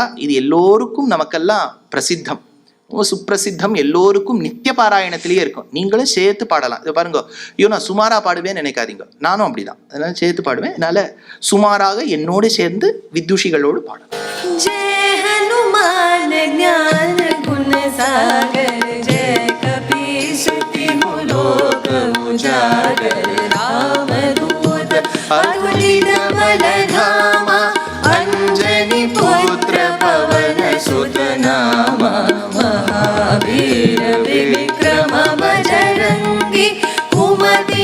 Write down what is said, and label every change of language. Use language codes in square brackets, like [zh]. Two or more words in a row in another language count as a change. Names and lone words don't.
[ta] இது எல்லோருக்கும் நமக்கெல்லாம் பிரசித்தம், சுப்பிரசித்தம், எல்லோருக்கும் நித்திய பாராயணத்திலேயே இருக்கும். நீங்களும் சேர்த்து பாடலாம். இதை பாருங்க, ஐயோ நான் சுமாரா பாடுவேன்னு நினைக்காதீங்க, நானும் அப்படிதான். அதனால சேர்த்து பாடுவேன். அதனால சுமாராக என்னோடு சேர்ந்து வித்துஷிகளோடு பாடலாம். [awa] ज्ञान गुण सागर जय कपीश तिहु लोक उजागर रामदूत अतुलित बल धामा अंजनी पुत्र पवन सुत नामा महावीर विक्रम बजरंगी कुमति